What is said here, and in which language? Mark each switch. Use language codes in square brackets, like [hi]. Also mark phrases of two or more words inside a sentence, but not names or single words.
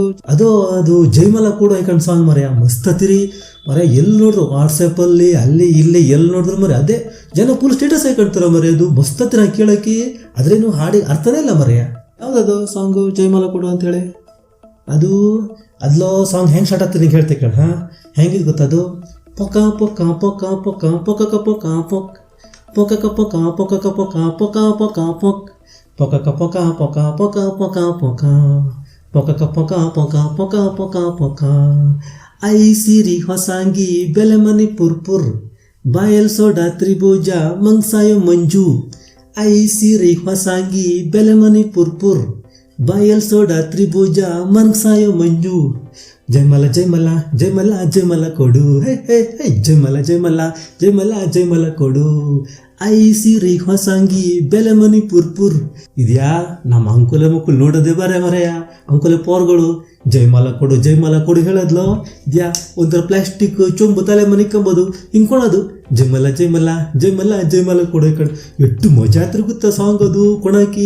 [kn] ಅದು ಜೈಮಲ ಕೂಡ ಐಕಂಡು ಸಾಂಗ್ ಮರೆಯ, ಮಸ್ತ್ ಹತ್ತಿರಿ ಮರ. ಎಲ್ಲಿ ನೋಡಿದ್ರು ವಾಟ್ಸಪ್ಪಲ್ಲಿ ಅಲ್ಲಿ ಇಲ್ಲಿ ಎಲ್ಲಿ ನೋಡಿದ್ರು ಮರೆ ಅದೇ ಜನ ಫುಲ್ ಸ್ಟೇಟಸ್ ಹಾಕೊಳ್ತಾರ ಮರೆ. ಅದು ಮಸ್ತ್ ಹತ್ತಿರ ಕೇಳೋಕ್ಕೆ, ಅದ್ರೇನು ಹಾಡಿಗೆ ಅರ್ಥನೇ ಇಲ್ಲ ಮರೆಯ. ಯಾವುದದು ಸಾಂಗು ಜೈಮಲ ಕೊಡು ಅಂತೇಳಿ? ಅದ್ಲೋ ಸಾಂಗ್ ಹೆಂಗೆ ಸ್ಟಾರ್ಟ್ ಆಗ್ತದೆ ನಿಂಗೆ ಹೇಳ್ತೆ ಕೇಳ. ಹಾಂ, ಹೆಂಗಿದ್ ಗೊತ್ತದು? ಪೊಕ ಪೊಕ ಪೊಕ ಪೊಕ ಪೊಕ ಪೊಕ ಪೊಕ್ ಪೊಕ ಪೊಕ ಪೊಕ ಪೊಕ ಪೊಕ ಪೊಕ ಪೊಕ್ ಪೊಕ ಪೊಕ ಪೊಕ ಪೊಕ ಪೊಕ ಪೊಕ ಪೊಕ ಪೊಕ ಪೊಕ ಪೊಕ ಪೊಕ ಪೊಕ. ಐ ಸಿರಿ ಹೊಸಾಂಗಿ ಬೆಲೆಮನಿ ಪುರ್ಪುರ್ ಬಾಯಲ್ ಸೋಡಾ ತ್ರಿಭುಜ ಮಂಗ್ಸಾಯೋ ಮಂಜು. ಐ ಸಿರಿ ಹೊಸಾಂಗಿ ಬೆಲೆಮನಿ ಪುರ್ಪುರ್ ಬಾಯಲ್ ಸೋಡಾ ತ್ರಿಭುಜ ಮಂಗ್ಸಾಯೋ ಮಂಜು. ಜೈಮಲ ಜೈಮಲ ಜೈಮಲ ಜೈಮಲ ಕೊಡು, ಹೇ ಹೇ ಹೇ ಜೈಮಲ ಜೈಮಲ ಜೈಮಲ ಜೈಮಲ ಕೊಡು. ಐ ಸಿರಿ ಹೊಸಾಂಗಿ ಬೆಲೆಮನಿ ಪುರ್ಪುರ್. ಇದ್ಯಾ ನಮ್ಮ ಅಂಕುಲೆ ಮಕ್ಕಳು ನೋಡೋದೇ ಬರೇ ಮರೆಯ. ಅಂಕುಲೆ ಪೋರ್ಗಳು ಜೈಮಲ ಕೊಡು ಹೇಳದ್ಲೋ ಇದ್ಯಾ? ಒಂಥರ ಪ್ಲಾಸ್ಟಿಕ್ ಚೊಂಬು ತಲೆ ಮನೆ ಕಂಬೋದು ಹಿಂಕೊಳೋದು. ಜೈಮಲ ಜೈಮಲ ಜೈಮಲ ಜೈಮಲ ಕೊಡು ಈ ಕಡೆ. ಎಷ್ಟು ಮಜಾ ಹತ್ರ ಗೊತ್ತಾ ಸಾಂಗ್ ಅದು ಕೊಡಾಕಿ.